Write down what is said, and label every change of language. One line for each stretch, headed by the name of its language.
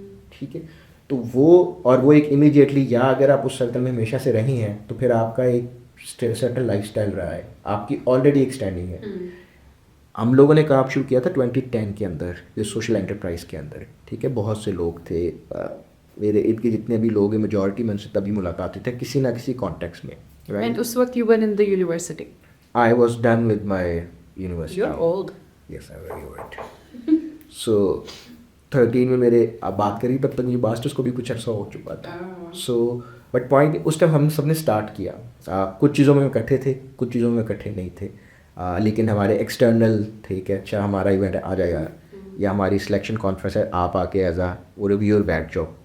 Urdu: ٹھیک ہے, تو وہ اور وہ ایک امیڈیٹلی یا اگر آپ اس سرکل میں ہمیشہ سے رہی ہیں تو پھر آپ کا ایک سرٹن لائف اسٹائل رہا ہے, آپ کی آلریڈی ایک اسٹینڈنگ ہے. ہم لوگوں نے کام شروع کیا تھا 2010 کے اندر, یہ سوشل انٹرپرائز کے اندر. ٹھیک ہے, بہت سے لوگ تھے, میرے ارد کے جتنے بھی لوگ ہیں میجورٹی میں ان سے تبھی ملاقات ہوئی تھی کسی نہ کسی کانٹیکس میں.
English: and
Urdu: اس وقت
English: You were in the university. I was done with my university. You are old. Yes I very old.
Urdu: سو 13 میں میرے اب بات کری تب تک مجھے ماسٹرس کو بھی کچھ عرصہ ہو چکا تھا. So but point اس time ہم سب نے اسٹارٹ کیا, کچھ چیزوں میں اکٹھے تھے, کچھ چیزوں میں اکٹھے نہیں تھے, لیکن ہمارے ایکسٹرنل تھے کہ اچھا ہمارا ایونٹ آ جائے گا یا ہماری سلیکشن کانفرنس ہے, آپ آ کے ایز اے ریویور بیٹھ جاؤ.